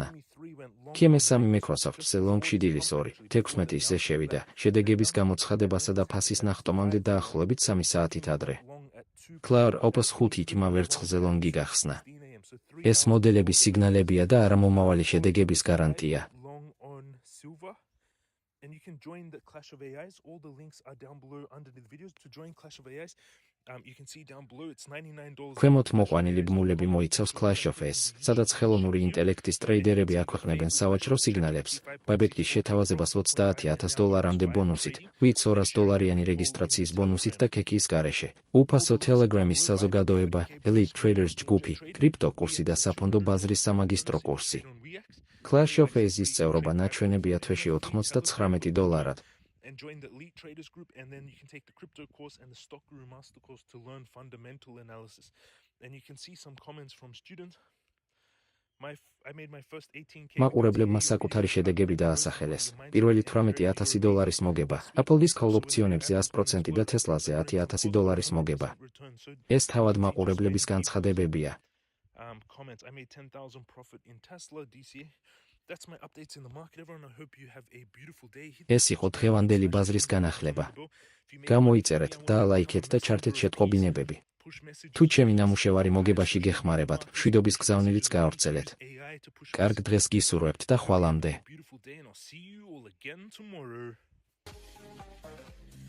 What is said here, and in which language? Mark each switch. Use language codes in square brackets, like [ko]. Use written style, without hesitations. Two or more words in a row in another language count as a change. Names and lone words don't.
[ka] Kim-ი 3 Microsoft-ზე ლონგში დილის 2:16-ზე შევიდა, შედეგების გამოცხადებასა და ფასის ნახტომამდე დაახლოებით 3 საათით ადრე. Cloud Opus 5-ით ვერცხლზე ლონგი გახსნა. ეს მოდელები სიგნალებია და არა მომავალი შედეგების გარანტია. [en] And you can join the Clash of AIs. All the links are down below under the videos. To join Clash of AIs, you can see down below it's $99. [ka] ქვემოთ მოყვანილი ბმულები მოიცავს Clash of AIs, სადაც ხელოვნური ინტელექტის ტრეიდერები აქვეყნებენ სავაჭრო სიგნალებს. Bybit-ის შეთავაზებას $30,000-მდე ბონუსით, Wits $200-იანი რეგისტრაციის ბონუსით და ქექის გარეშე. უფასო Telegram-ის საზოგადოება, Elite Traders ჯგუფი, კრიპტო კურსი და საფონდო ბაზრის სამაგისტრო კურსი. Clash of Aces წევრობა ნაჩვენებია თვეში $99. [en] And join the elite traders group, and then you can take the crypto course and the stock guru master course to learn fundamental analysis. And you can see some comments from students. I made my first 18K. [ka] მაყურებლებმა საკუთარი შედეგები დაასახელეს. პირველი $18,000 მოგება, Apple-ის call ოპციონებზე 100% და Tesla-ზე $10,000 მოგება. ეს თავად მაყურებლების განცხადებებია. [en] Comments. I made 10,000 profit in Tesla DCA. That's my updates in the market, everyone. I hope you have a beautiful day. [ka] ეს იყო დღევანდელი ბაზრის განახლება. გამოიწერეთ, დაალაიქეთ და ჩართეთ შეტყობინებები. თუ ჩემი ნამუშევარი მოგებაში გეხმარებათ, მშვიდობის გზავნილიც გაავრცელეთ. კარგ დღეს გისურვებთ და ხვალამდე. [en] Beautiful day, and I'll see you all again tomorrow.